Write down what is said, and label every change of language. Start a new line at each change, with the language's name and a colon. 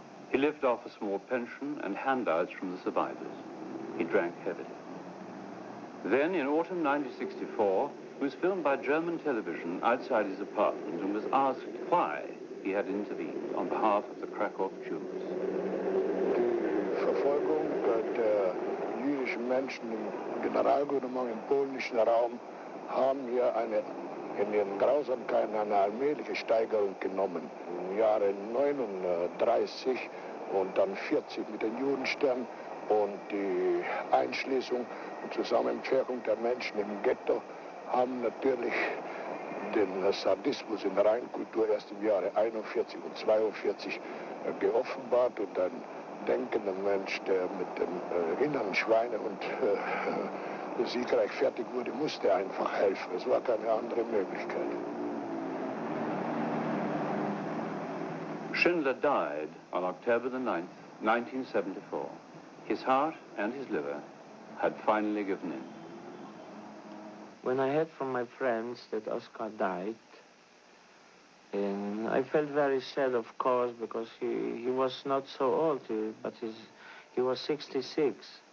English: He lived off a small pension and handouts from the survivors. He drank heavily. Then, in autumn 1964, he was filmed by German television outside his apartment and was asked why he had intervened on behalf of the Krakow Jews.
German: Die Verfolgung der jüdischen Menschen im Generalgouvernement im polnischen Raum haben wir in ihren Grausamkeiten eine allmähliche Steigerung genommen. Im Jahre 39 und dann 40 mit den Judensternen und die Einschließung und Zusammenpferchung der Menschen im Ghetto haben natürlich den Sadismus in der Reinkultur erst im Jahre 41 und 42 geoffenbart, und ein denkender Mensch, der mit dem inneren Schweinehund siegreich fertig wurde, musste einfach helfen. Es war keine andere Möglichkeit.
English: Schindler died on October the 9th, 1974. His heart and his liver had finally given in. When I heard from my friends that Oscar died, and I felt very sad, of course, because he was not so old, but he was 66.